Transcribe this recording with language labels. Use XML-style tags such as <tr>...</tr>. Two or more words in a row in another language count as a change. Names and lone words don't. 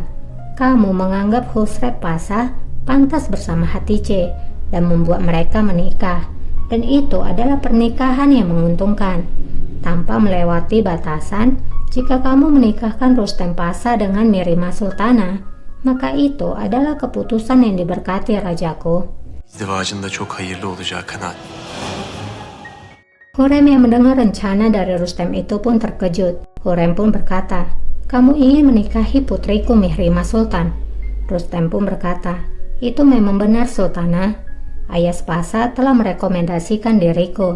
<id>Kamu menganggap Husrep Pasa pantas bersama Hatice dan membuat mereka menikah. Dan itu adalah pernikahan yang menguntungkan. Tanpa melewati batasan, jika kamu menikahkan Rustem Pasa dengan Mirima Sultana, maka itu adalah keputusan yang diberkati, Rajaku."</id> <tr>İzdivacında çok hayırlı olacağı kanaat.</tr> <id>Hurrem yang mendengar rencana dari Rustem itu pun terkejut. Hurrem pun berkata, "Kamu ingin menikahi putriku Mirima Sultan?" Rustem pun berkata, "Itu memang benar, Sultana. Ayaspasa telah merekomendasikan diriku."</id>